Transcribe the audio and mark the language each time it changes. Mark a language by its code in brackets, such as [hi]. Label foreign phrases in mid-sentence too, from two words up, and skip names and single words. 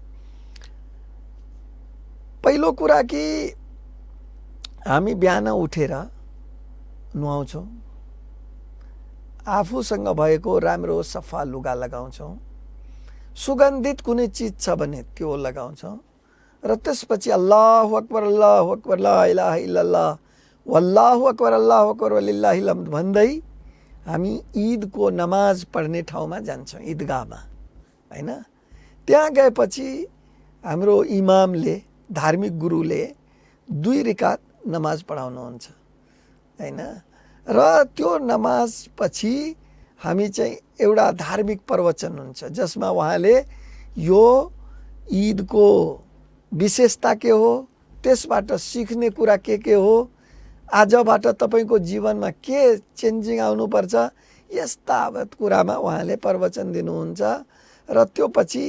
[ne] पहिलो कुरा कि हामी बिहान उठेर नुहाउँछौँ, आफूसँग भएको राम्रो सफा लुगा लगाउँछौँ, सुगन्धित कुनै चिज छ भने त्यो लगाउँछौँ र त्यसपछि [ar] الله أكبر لا إله إلا الله والله أكبر ولله الحمد [ne] भन्दै हामी ईदको नमाज पढ्ने ठाउँमा जान्छौँ, ईदगाहमा हैन। त्यहाँ गएपछि हाम्रो इमामले, धार्मिक गुरुले 2 रकात नमाज पढाउनुहुन्छ हैन। र त्यो नमाज पछि हामी चाहिँ एउटा धार्मिक प्रवचन हुन्छ जसमा उहाँले यो ईदको विशेषता के हो, त्यसबाट सिक्ने कुरा के हो, आजबाट तपाईँको जीवनमा के चेन्जिङ आउनुपर्छ, यस्ता कुरामा उहाँले प्रवचन दिनुहुन्छ र त्यो पछि